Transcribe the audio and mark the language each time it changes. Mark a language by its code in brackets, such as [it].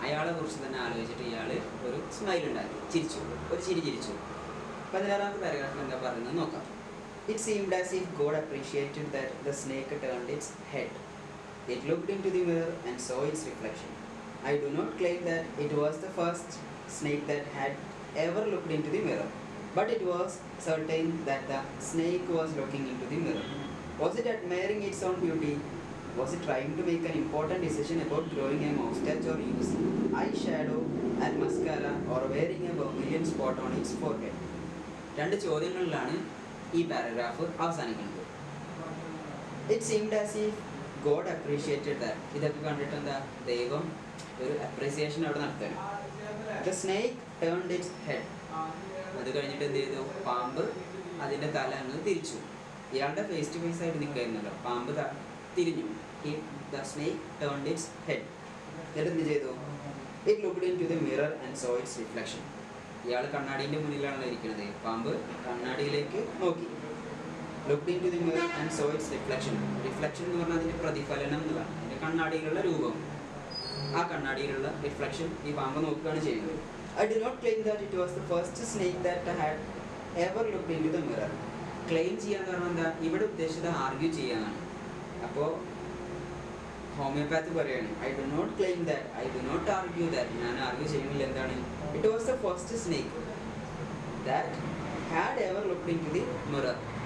[ml] അയാളെ കുറിച്ച് തന്നെ ആലോചിച്ചിട്ട് ഇയാൾ ഒരു സ്മൈൽ ഉണ്ടാക്കി, ഒരു ചിരി ചിരിച്ചു. 16ാമത്തെ പാരഗ്രാഫിൽ എന്താ പറയുന്നത് നോക്കാം. [en] It seemed as if God appreciated that the snake turned its head. It looked into the mirror and saw its reflection. I do not claim that it was the first snake that had ever looked into the mirror, but it was certain that the snake was looking into the mirror. Was it admiring its own beauty? Was it trying to make an important decision about growing a moustache or using eyeshadow and mascara or wearing a vermilion spot on its forehead? [ml] രണ്ട് ചോദ്യങ്ങളിലാണ് ഈ paragraph അവസാനിക്കുന്നത്. [en] It seemed as if God appreciated that. [ml] ഇതൊക്കെ കണ്ടിട്ട് എന്താ, ദൈവം ഒരു appreciation അവിടെ നടത്തുകയാണ്. [en] The snake turned its head. [ml] അത് കഴിഞ്ഞിട്ട് എന്ത് ചെയ്തു, പാമ്പ് അതിൻ്റെ തല അങ്ങ് തിരിച്ചു. ഇയാളുടെ ഫേസ് ടു ഫേസ് ആയിട്ട് നിൽക്കായിരുന്നല്ലോ, പാമ്പ് തിരിഞ്ഞു. [en] The snake turned its head. [ml] എന്നിട്ട് എന്ത് ചെയ്തു, [en] It looked into the mirror and saw its reflection. [ml] ഇയാൾ കണ്ണാടീൻ്റെ മുന്നിലാണല്ലോ ഇരിക്കുന്നത്, പാമ്പ് കണ്ണാടിയിലേക്ക് നോക്കി. [en] Looked into the mirror and saw its reflection. [ml] Reflection എന്ന് പറഞ്ഞാൽ അതിൻ്റെ പ്രതിഫലനം എന്നുള്ളതാണ്, അതിൻ്റെ കണ്ണാടിയിലുള്ള രൂപം. ആ കണ്ണാടിയിലുള്ള റിഫ്ലക്ഷൻ ഈ പാമ്പ് നോക്കുകയാണ് ചെയ്യുന്നത്. [en] I do not claim that it was the first snake that had ever looked into the mirror. [ml] Claim ചെയ്യാന്ന് പറഞ്ഞാൽ എന്താ, ഇവിടെ ഉദ്ദേശിച്ചത് ആർഗ്യൂ ചെയ്യാനാണ്. അപ്പോൾ ഹോമിയോപാത്തി പറയാണ്, [en] I do not claim that, I do not argue that. [ml] ഞാൻ ആർഗ്യൂ ചെയ്യുന്നില്ല. എന്താണ്, [en] It was the first snake that had ever looked into the mirror.